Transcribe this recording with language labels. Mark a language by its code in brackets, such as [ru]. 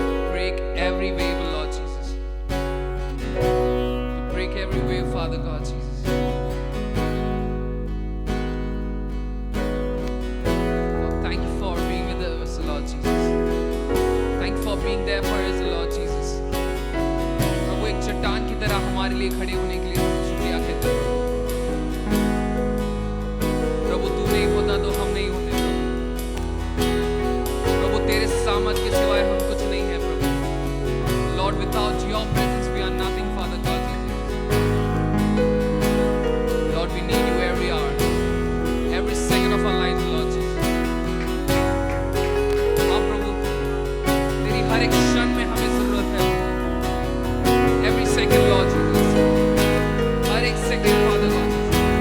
[en] Break every wave, Lord Jesus. You break every wave, Father God Jesus. Lord, thank you for being with us, Lord Jesus. Thank you for being there for us, Lord Jesus. [hi] प्रभु, एक चट्टान की तरह हमारे लिए खड़े होने के लिए शुक्रिया कहते हैं। प्रभु, तू नहीं होता तो हम नहीं होते प्रभु। प्रभु, तेरे सामर्थ के सिवाय हम कुछ नहीं है प्रभु। [en] Lord, without your presence we are nothing, Father God Jesus. Lord, we need you every hour, every second of our lives, Lord Jesus. [hi] हाँ प्रभु, तेरी हर एक क्षण में हमें जरूरत है। [en] Every second, Lord Jesus. [hi] हर एक second, Father God Jesus.